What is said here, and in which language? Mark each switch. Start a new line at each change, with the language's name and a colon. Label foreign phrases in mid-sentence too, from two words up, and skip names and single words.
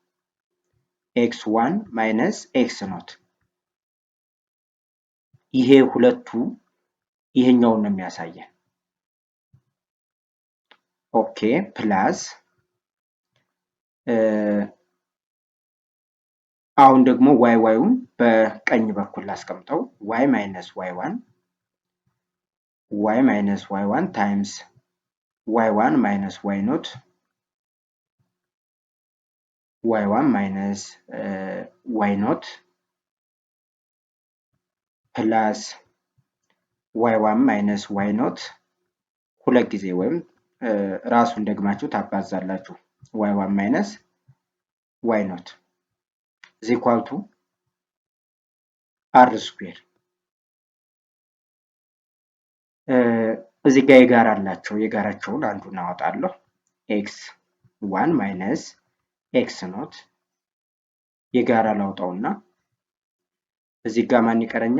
English: x1 minus x not
Amharic: ይሄ ሁለቱ ይሄኛውን ነው የሚያሳየን።
English: okay plus
Amharic: አሁን ደግሞ y1 በቀኝ በኩል ላስቀምጠው
English: y minus y1 times y1 minus y not y1 minus y not plus y1 minus y not
Amharic: ሁለት ጊዜ ወይም ራሱን ደግማችሁ ታባዛላችሁ።
English: y1 minus y not is equal to r square።
Amharic: እዚህ ጋር የጋራ አላቸው። የጋራቸውን አንዱን አወጣለሁ።
English: x1 minus x not
Amharic: የጋራ ላውጣውና እዚህ ጋር ማን ይቀረኛል?